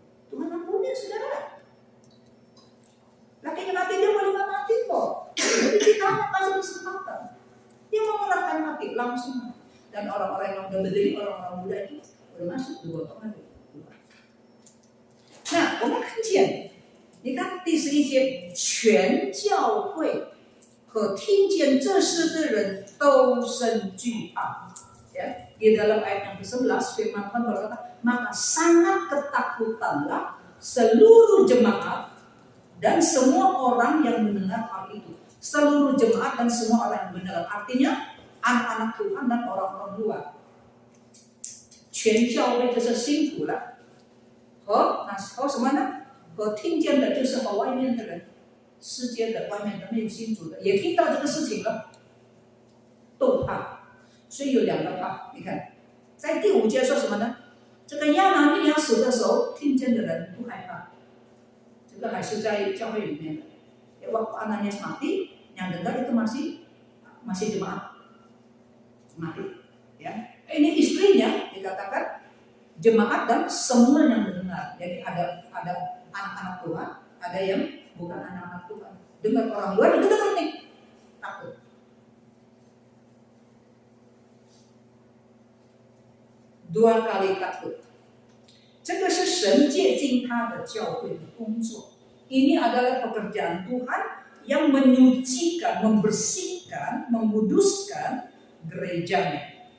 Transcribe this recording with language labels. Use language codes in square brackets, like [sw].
[id] Tuhan ampuni saudara. Lakinya mati dia boleh mati kok. Jadi kita kasih kesempatan. Dia mau mengerahkan hati langsung. Dan orang-orang yang udah berdiri, orang-orang muda itu udah masuk di gotongan itu. [zh] Nah, 我们看见，你看第11节，全教会和听见这事的人都生惧怕。 [id] Ya, di dalam ayat yang ke-11 firman Tuhan berkata, maka sangat ketakutanlah seluruh jemaat dan semua orang yang mendengar hal itu. Seluruh jemaat dan semua orang yang mendengar. Artinya anak-anak Tuhan dan orang-orang luar. [zh] 全教会就是信徒了，和什么呢？和听见的就是和外面的人，世界的外面的没有信主的，也听到这个事情了，都怕。所以有2个怕，你看，在第5节说什么呢？这个亚拿尼亚死的时候，听见的人不害怕。这个还是在教会里面的。 [id] Waktu Ananias mati, yang dengar itu masih jemaat, mati. Ya, ini istrinya dikatakan jemaat dan semua yang mendengar. Jadi ada anak-anak Tuhan, ada yang bukan anak-anak Tuhan. Dengar orang luar, dengar nih, takut. 2 kali takut. [zh] 这个是神借进他的教会的工作。 [id] Ini adalah pekerjaan Tuhan yang menyucikan, membersihkan, menguduskan gerejanya.